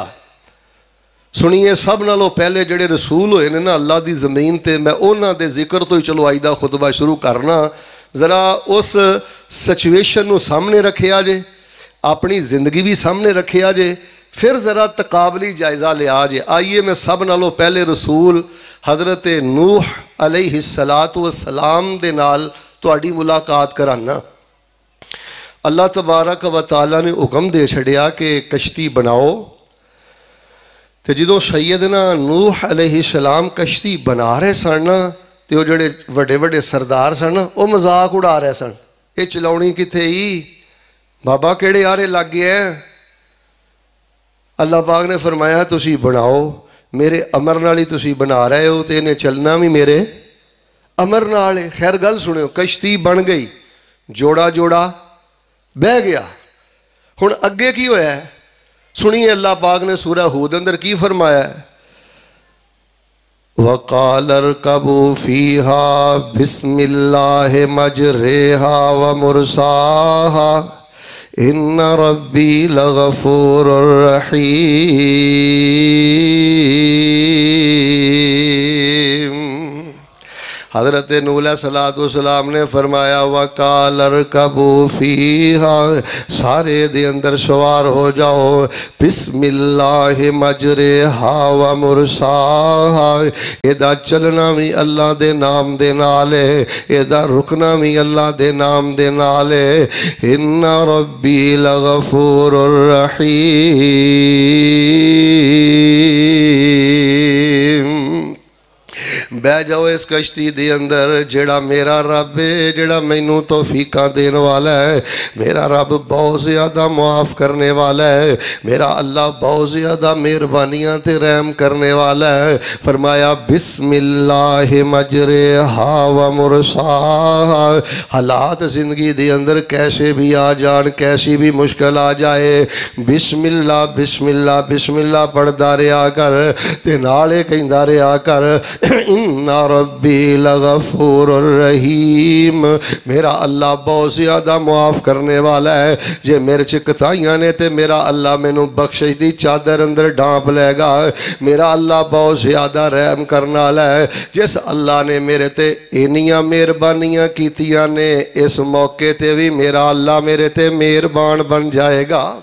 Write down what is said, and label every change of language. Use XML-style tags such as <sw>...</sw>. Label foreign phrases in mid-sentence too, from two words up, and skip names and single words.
<pa>سنیے سب نالوں پہلے جڑے رسول ہوئے نے نا اللہ دی زمین تے، میں انہاں دے ذکر تو ہی چلو آج دا خطبہ شروع کرنا، ذرا اس سچویشن نو سامنے رکھے آجے، اپنی زندگی بھی سامنے رکھے آجے، پھر ذرا تقابلی جائزہ لے آجے۔ آئیے میں سب نالوں پہلے رسول حضرت نوح علیہ السلام دے نال تواڈی ملاقات کرانا۔ اللہ تبارک و تعالیٰ نے حکم دے چھڑیا کہ کشتی بناؤ، تے جدوں سیدنا نوح علیہ السلام کشتی بنا رہے سن تے وہ جڑے وڈے وڈے سردار سن وہ مذاق اڑا رہے سن، یہ چلاؤنی کتھے ہی بابا کیڑے آرے لگ گئے ہیں۔ اللہ پاک نے فرمایا تسی بناؤ، میرے امر نال ہی تسی بنا رہے ہو تے انہیں چلنا بھی میرے امر نال ہے۔ خیر گل سنو، کشتی بن گئی، جوڑا جوڑا بہ گیا، ہن اگے کی ہویا ہے سنیے اللہ پاک نے سورہ ہود اندر کی فرمایا ہے،</pa> <ar>وَقَالَ ارْكَبُوا فِيهَا بِسْمِ اللَّهِ مَجْرَاهَا وَمُرْسَاهَا إِنَّ رَبِّي لَغَفُورٌ رَحِيمٌ۔</ar> <pa>حضرت نوح علیہ السلام نے فرمایا</pa> <ar>وَقَالَ ارْكَبُوا فِيهَا،</ar> <pa>سارے دے اندر سوار ہو جاؤ،</pa> <ar>بسم اللہ مجرہا ومرساہا،</ar> <pa>ایدہ چلنا بھی اللہ دے نام دے نالے، ایدہ رکنا بھی اللہ دے نام دے نالے،</pa> <ar>ان ربی لغفور رحیم۔</ar> <pa>بہ جاؤ اس کشتی دے اندر، جڑا میرا رب ہے، جڑا مینوں توفیقاں دین والا ہے، میرا رب بہت زیادہ معاف کرنے والا ہے، میرا اللہ بہت زیادہ مہربانیاں تے رحم کرنے والا ہے۔ فرمایا</pa> <ar>بسم اللہ مجرہا ومرساہا،</ar> <pa>حالات زندگی دے اندر کیسے بھی آ جان، کیسی بھی مشکل آ جائے،</pa> <ar>بسم اللہ بسم اللہ بسم اللہ</ar> <pa>پڑھدا رہیا کر تے نالے کہندا رہیا کر،</pa> <ar>ان إن ربي لغفور رحيم,</ar> <ur>میرا اللہ بہت زیادہ معاف کرنے والا ہے.</ur> <pa>جے میرے چ کتائیاں نے تے میرا اللہ مینوں بخشش دی چادر اندر ڈھانپ لیگا.</pa> <ur>میرا اللہ بہت زیادہ رحم کرنے والا ہے.</ur> <pa>جس اللہ نے میرے تے اینیاں مہربانیاں کیتیاں نے، اس موقعے تے بھی میرا اللہ میرے تے مہربان بن جائے گا.</pa>